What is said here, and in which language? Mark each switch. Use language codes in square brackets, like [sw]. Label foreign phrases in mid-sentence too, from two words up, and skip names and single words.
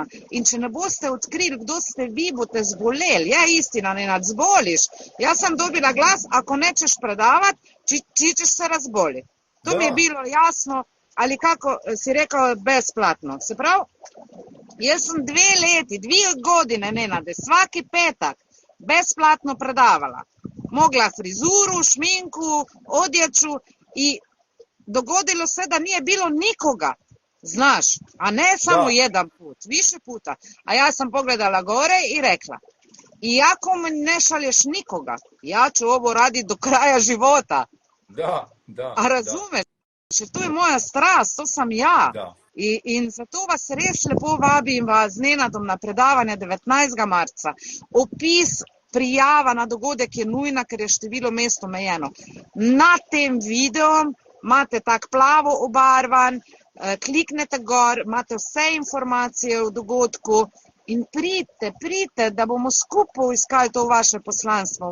[sl] In če ne boste odkrili, kdo ste vi, boste zboleli. [sr] Je istina, Nenad, zboliš. [sl] Jaz sem dobila glas, [sr] ako nečeš predavati, čičeš se razboli. To mi je bilo jasno, ali kako si rekel, brezplatno. [sl] Se pravi, jaz sem [sr] 2 godine, Nenade, svaki petak besplatno predavala. Mogla frizuru, šminku, odječu i dogodilo se da nije bilo nikoga, znaš, a ne samo jedan put, više puta. A ja sam pogledala gore i rekla, iako me ne šalješ nikoga, ja ću ovo raditi do kraja života. A razumeš? To je moja strast, to sam ja. [sl] In zato vas res lepo vabim vas z Nenadom na predavanje 19. marca. Opis, prijava na dogodek je nujna, ker je število mest omejeno. Na tem videom imate tak plavo obarvan, kliknete gor, imate vse informacije o dogodku in pridite, da bomo skupaj iskali to vaše poslanstvo.